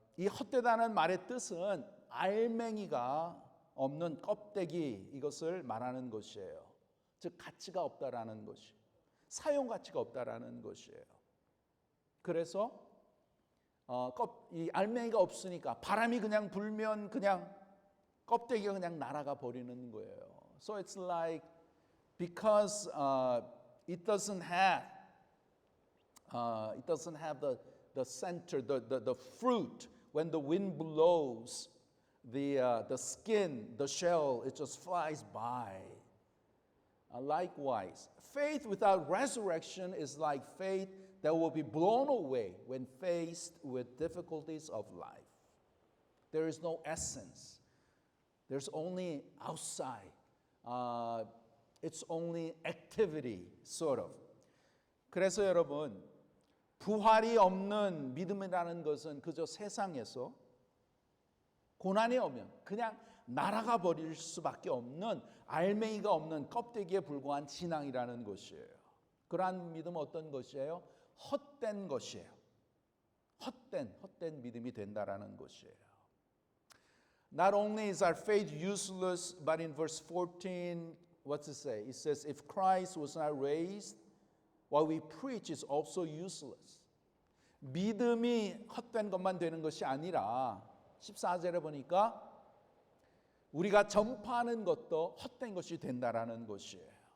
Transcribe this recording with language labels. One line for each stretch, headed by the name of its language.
Korean: 이 헛되다는 말의 뜻은 알맹이가 없는 껍데기 이것을 말하는 것이에요. 즉 가치가 없다라는 것이, 사용 가치가 없다라는 것이에요. 그래서 이 알맹이가 없으니까 바람이 그냥 불면 그냥 껍데기가 그냥 날아가 버리는 거예요.
English: So it's like because it doesn't have the center, the fruit. When the wind blows, the skin, the shell, it just flies by. Likewise, faith without resurrection is like faith that will be blown away when faced with difficulties of life. There is no essence. There's only outside. It's only activity, sort of.
Korean: 그래서 여러분, 부활이 없는 믿음이라는 것은 그저 세상에서 고난이 오면 그냥 날아가 버릴 수밖에 없는 알맹이가 없는 껍데기에 불과한 신앙이라는 것이에요. 그러한 믿음은 어떤 것이에요? 헛된 것이에요. 헛된 믿음이 된다라는 것이에요.
English: Not only is our faith useless, but in verse 14, what's it say? It says, if Christ was not raised, what we preach is also useless.
Korean: 믿음이 헛된 것만 되는 것이 아니라 14절에 보니까 우리가 전파하는 것도 헛된 것이 된다라는 것이에요.